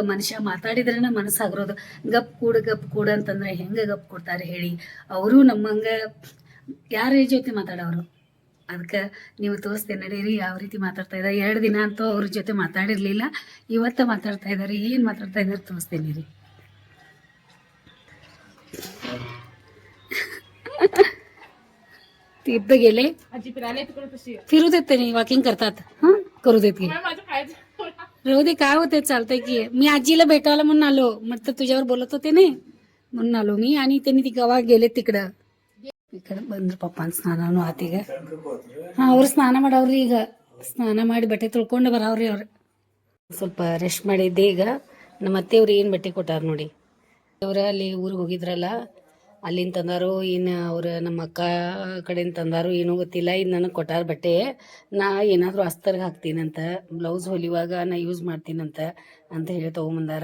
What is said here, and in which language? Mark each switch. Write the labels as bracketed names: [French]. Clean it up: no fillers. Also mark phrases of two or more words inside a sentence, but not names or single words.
[Kannada] ಮನುಷ್ಯ ಮಾತಾಡಿದ್ರೇ ಮನಸ್ಸು ಹಗರೋದು. ಗಪ್ ಕೂಡು ಅಂತಂದ್ರೆ ಹೆಂಗೆ ಗಪ್ ಕೊಡ್ತಾರೆ ಹೇಳಿ. ಅವರು ನಮ್ಮಂಗೆ ಯಾರ ಜೊತೆ ಮಾತಾಡೋರು. ಅದಕ್ಕೆ ನೀವು ತೋರಿಸ್ತೇನೆ ನಡೀರಿ ಯಾವ ರೀತಿ ಮಾತಾಡ್ತಾ ಇದ್ದಾರೆ. 2 ದಿನ ಅಂತೂ ಅವ್ರ ಜೊತೆ ಮಾತಾಡಿರಲಿಲ್ಲ, ಇವತ್ತು ಮಾತಾಡ್ತಾ ಇದ್ದಾರೆ. ಏನು ಮಾತಾಡ್ತಾ ಇದ್ದಾರೆ ತೋರಿಸ್ತೇನೆ ರೀ. [Marathi] तीर्थ गेले, फिरू देत नाही, वॉकिंग करतात. हां, करू देत की राहू दे, काय होते, चालतंय की. मी आजीला भेटायला म्हणून आलो. म्हटलं तुझ्यावर बोलत होते नाही म्हणून आलो मी. आणि त्यांनी ती गावा गेले तिकडं. [Kannada] इकडं ಬಂದ್ರು ಪಪ್ಪನ ಸ್ನಾನನೂ ಆತೀಗ. ಹಾಂ, ಅವ್ರು ಸ್ನಾನ ಮಾಡವ್ರಿ. ಈಗ ಸ್ನಾನ ಮಾಡಿ ಬಟ್ಟೆ ತೊಳ್ಕೊಂಡು ಬರವ್ರಿ. ಅವ್ರು ಸ್ವಲ್ಪ ರೆಸ್ಟ್ ಮಾಡಿದ್ದೆ. ಈಗ ನಮ್ಮ ಅತ್ತೆಯವ್ರು ಏನು ಬಟ್ಟೆ ಕೊಟ್ಟಾರ ನೋಡಿ. ಅವರ ಅಲ್ಲಿ ಊರಿಗೆ ಹೋಗಿದ್ರಲ್ಲ ಅಲ್ಲಿಂದ ತಂದಾರು ಇನ್ನು ಅವ್ರು ನಮ್ಮ ಅಕ್ಕ ಕಡೆಯಿಂದ ತಂದಾರು ಏನೂ ಗೊತ್ತಿಲ್ಲ ಇದು ನನಗೆ ಕೊಟ್ಟಾರ ಬಟ್ಟೆ ನಾ ಏನಾದರೂ ಅಸ್ತರ್ಗೆ ಹಾಕ್ತೀನಂತ ಬ್ಲೌಸ್ ಹೊಲಿಯುವಾಗ ನಾ ಯೂಸ್ ಮಾಡ್ತೀನಂತ ಅಂತ ಹೇಳಿ ತೊಗೊಂಬಂದಾರ.